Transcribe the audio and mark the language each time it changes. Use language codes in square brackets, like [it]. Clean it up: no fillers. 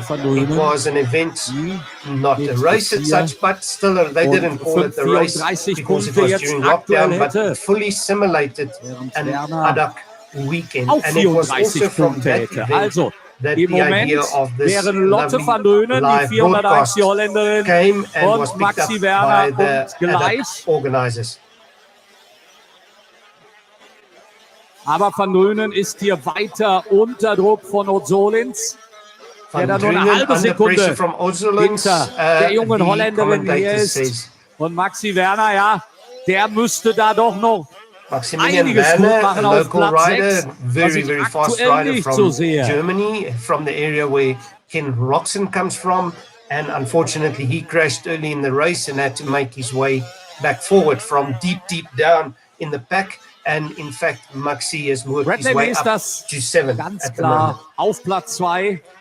[en] It was an event, not a race as such, but still they didn't call it a race because it was during lockdown, but it fully simulated an ADAC weekend. And it was also from that event that the idea of this lovely live broadcast came and was picked up by the ADAC organizers. [de] Aber Van Drunen ist hier weiter unter Druck von Ozolins, der da nur eine halbe Sekunde hinter der jungen Holländerin hier ist. Und Maxi Werner, ja, der müsste da doch noch einiges gut machen auf Platz 6, was ich aktuell nicht so sehe. [en] Germany, from the area where Ken Roczen comes from, and unfortunately he crashed early in the race and had to make his way back forward from deep down in the pack. And in fact, Maxi has worked his way up to 7 [de] ganz klar auf Platz 2.